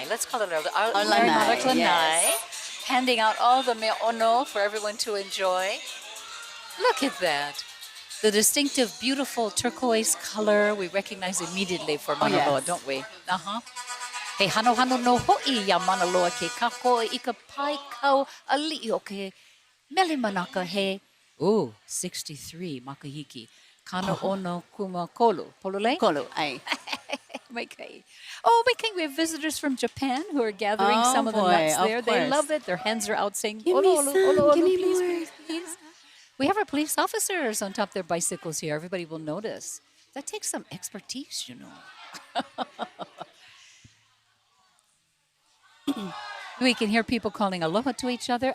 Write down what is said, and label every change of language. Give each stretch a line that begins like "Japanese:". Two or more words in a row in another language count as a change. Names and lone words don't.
English: Let's call it our Merrie Monarch lanai. Yes. Handing out all the
Hawaiian: me ono
English: for everyone to enjoy. Look at that. The distinctive, beautiful turquoise color we recognize immediately for Mauna Loa, don't we?
Hawaiian: He hano no ho'i ya Mauna Loa ke kako I ka pai kau ali'i o ke mele manaka he. Ooh, 63 makahiki. Kano ono kuma kolu. Polole? Kolu, ai. Maikai. Oh, Maikai,
English: we have visitors from Japan who are gathering some of the nuts there. They love it. Their hands are out saying, Give me some, give me please, more. please, please. We have our police officers on top of their bicycles here. Everybody will notice. That takes some expertise, you know. We can hear people calling aloha to each other.